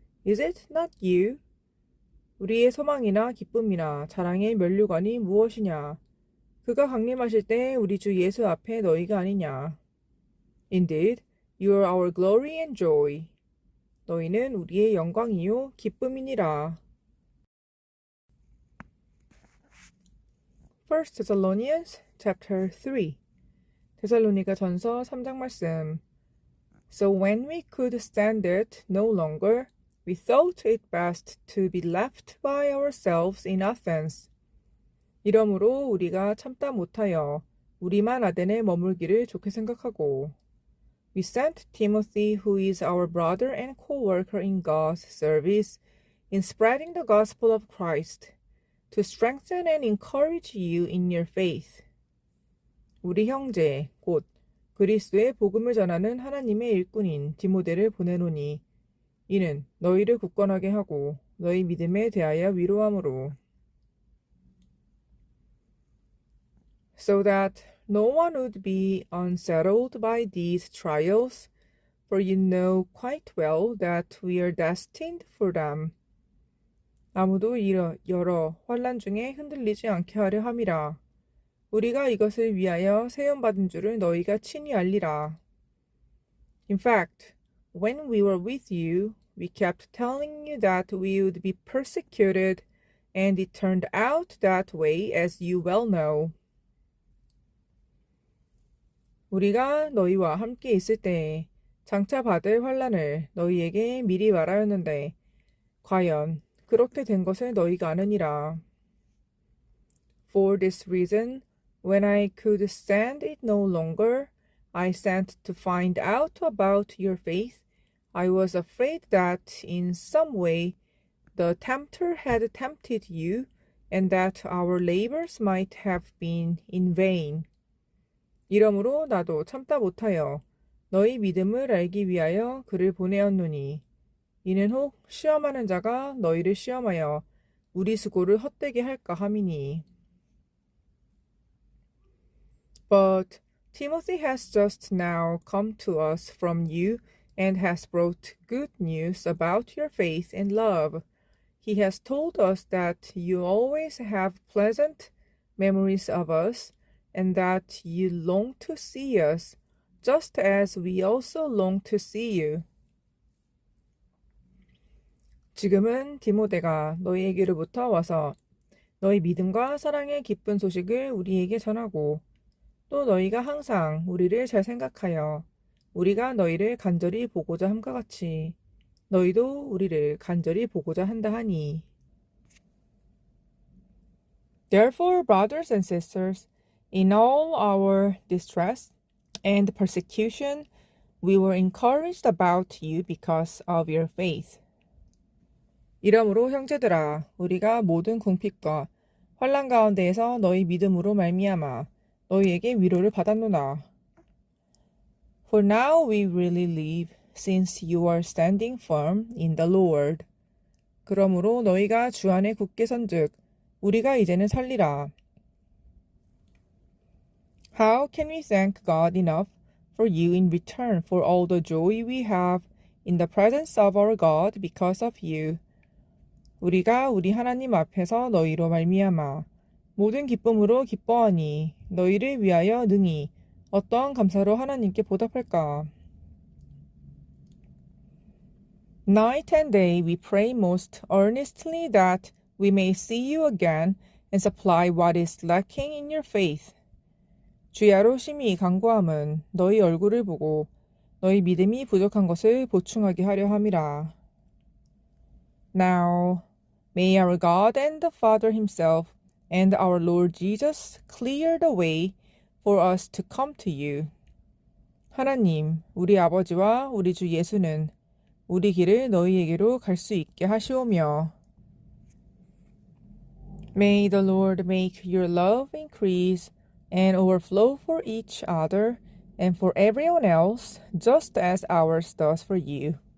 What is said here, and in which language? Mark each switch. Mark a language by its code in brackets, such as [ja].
[en] Is it not you? [ko] 우리의 소망이나 기쁨이나 자랑의 면류관이 무엇이냐? 그가 강림하실 때 우리 주 예수 앞에 너희가 아니냐? [en] Indeed, you are our glory and joy. [ko] 너희는 우리의 영광이요 기쁨이니라. [en] 1 Thessalonians chapter 3 [ko] 데살로니가 전서 3장 말씀. [en] So when we could stand it no longer, we thought it best to be left by ourselves in Athens. [ko] 이러므로 우리가 참다 못하여 우리만 아덴에 머물기를 좋게 생각하고 [en] We sent Timothy, who is our brother and co-worker in God's service, in spreading the gospel of Christ, to strengthen and encourage you in your faith. [ko] 우리 형제, 곧 그리스도의 복음을 전하는 하나님의 일꾼인 디모데를 보내노니 이는 너희를 굳건하게 하고 너희 믿음에 대하여 위로함으로 [en] so that no one would be unsettled by these trials, for you know quite well that we are destined for them. [ko] 아무도 여러 환난 중에 흔들리지 않게 하려 함이라. 우리가 이것을 위하여 세움받은 줄을 너희가 친히 알리라. [en] In fact, when we were with you, we kept telling you that we would be persecuted, and it turned out that way, as you well know. [ko] 우리가 너희와 함께 있을 때에 장차 받을 환난을 너희에게 미리 말하였는데 과연 그렇게 된 것을 너희가 아느니라. [en] For this reason, when I could stand it no longer, I sent to find out about your faith. I was afraid that in some way the tempter had tempted you, and that our labors might have been in vain. [ko] 이러므로 나도 참다 못하여 너희 믿음을 알기 위하여 그를 보내었노니 이는 혹 시험하는 자가 너희를 시험하여 우리 수고를 헛되게 할까 함이니. [en] But Timothy has just now come to us from you and has brought good news about your faith and love. He has told us that you always have pleasant memories of us and that you long to see us, just as we also long to see you. [ko] 지금은 디모데가 너희에게로부터 와서 너희 믿음과 사랑의 기쁜 소식을 우리에게 전하고 또 너희가 항상 우리를 잘 생각하여 우리가 너희를 간절히 보고자 함과 같이 너희도 우리를 간절히 보고자 한다 하니. [en] Therefore, brothers and sisters, in all our distress and persecution, we were encouraged about you because of your faith. [ko] 이러므로 형제들아, 우리가 모든 궁핍과 환난 가운데에서 너희 믿음으로 말미암아 너희에게 위로를 받았노라. [en] For now we really live, since you are standing firm in the Lord. [ko] 그러므로 너희가 주 안에 굳게 선즉 우리가 이제는 살리라. [en] How can we thank God enough for you in return for all the joy we have in the presence of our God because of you? [ko] 우리가 우리 하나님 앞에서 너희로 말미암아 모든 기쁨으로 기뻐하니 너희를 위하여 능히 어떠한 감사로 하나님께 보답할까? [en] Night and day we pray most earnestly that we may see you again and supply what is lacking in your faith. [ko] 주야로 심히 간구함은 너희 얼굴을 보고 너희 믿음이 부족한 것을 보충하게 하려 함이라. [en] Now, may our God and the Father himself and our Lord Jesus clear the way for us to come to you. [ko] 하나님, 우리 아버지와 우리 주 예수는 우리 길을 너희에게로 갈 수 있게 하시오며. [en] May the Lord make your love increase and overflow for each other and for everyone else, just as ours does for you.